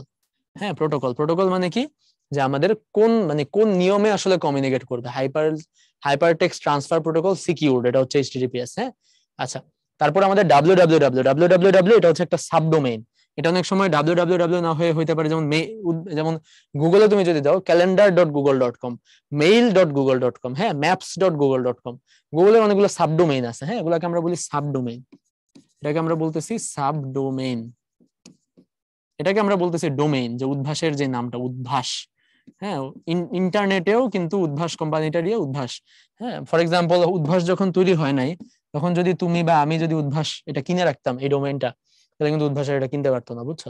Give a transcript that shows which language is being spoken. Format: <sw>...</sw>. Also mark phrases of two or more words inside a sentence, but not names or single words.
<bn>হ্যাঁ, প্রোটোকল, প্রোটোকল মানে কি, যে আমাদের কোন নিয়মে আসলে কমিউনিকেট করবে।</bn> <en>Hypertext Transfer Protocol Secured,</en> <bn>এটা হচ্ছে HTTPS। হ্যাঁ, আচ্ছা, তারপর আমাদের www এটা হচ্ছে একটা সাবডোমেইন। এটা অনেক সময় www না হয়ে হইতে পারে, যেমন গুগলে তুমি যদি দাও calendar.google.com, mail.google.com, হ্যাঁ, maps.google.com, গুগলের অনেকগুলো সাবডোমেইন আছে। হ্যাঁ, এগুলোকে আমরা বলি সাবডোমেইন, এটাকে আমরা বলতেছি সাবডোমেইন। এটাকে আমরা বলতেছি ডোমেইন, যে উদ্ভাসের যে নামটা উদ্ভাস। হ্যাঁ, ইন্টারনেটেও কিন্তু উদ্ভাস কোম্পানিটা দিয়ে উদ্ভাস। হ্যাঁ,</bn> <en>for example</en> <bn>উদ্ভাস যখন তৈরি হয় নাই, তখন যদি তুমি বা আমি যদি উদ্ভাস এটা কিনে রাখতাম এই ডোমেইনটা, তাহলে কিন্তু উদ্ভাসের এটা কিনতে পারতো না, বুঝছো?</bn>